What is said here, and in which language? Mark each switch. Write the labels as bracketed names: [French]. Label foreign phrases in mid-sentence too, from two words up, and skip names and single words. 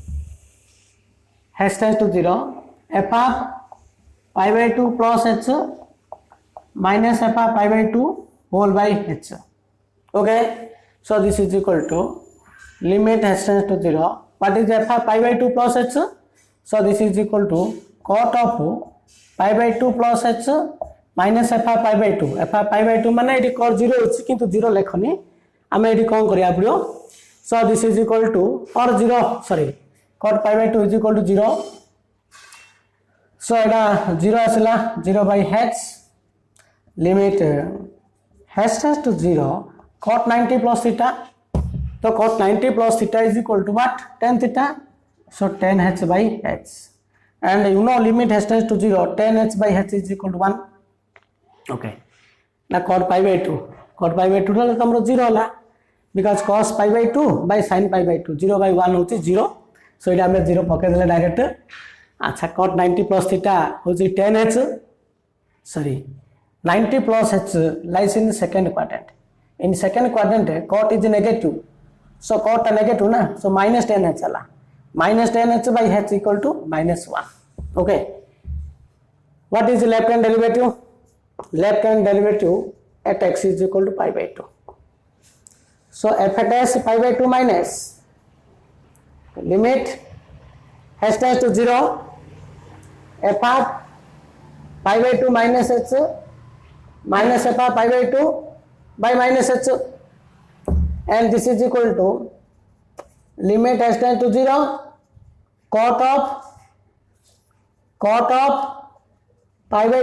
[English] h tends to 0 f of pi by 2 plus h minus f of pi by 2 whole by h okay so this is equal to limit h tends to 0 what is f of pi by 2 plus h so this is equal to cot of pi by 2 plus h minus f of pi by 2 f of pi by 2 [Odia] ମାନେ ଏଇଟି cot 0 ଅଛି କିନ୍ତୁ 0 ଲେଖିନି ଆମେ ଏଇଟି କଣ କରିଆ ପଡ଼ିଛି [English] so this is equal to or 0 sorry cot pi by 2 is equal to 0 so [Odia] ଏଇଟା 0 ଆସିଲା [English] 0 by h limit h tends to 0 cot 90 plus theta तो cot 90 plus theta is equal to what tan theta so tan h by h and you know limit h tends to 0 tan h by h is equal to 1 okay now cot pi by 2 [Odia] ରେ ହମର 0 ହେଲା [English] because cos pi by 2 by sin pi by 2 0 by 1 होची 0 so [Odia] ଇଟା ହମେ 0 ପକେଇ ଦେଲେ ଡାଇରେକ୍ଟ ଅଚ୍ଛା [English] cot 90 plus theta होची tan h sorry 90 plus h lies in second quadrant in second quadrant cot is negative so cot negative na so minus tan h चला minus tan h by h equal to minus 1 okay what is the left hand derivative at x is equal to pi by 2 so f dash pi by 2 minus limit h tends to 0 f of pi by 2 minus h minus f of pi by 2 by minus h and this is equal to limit h tends to 0 cot of pi by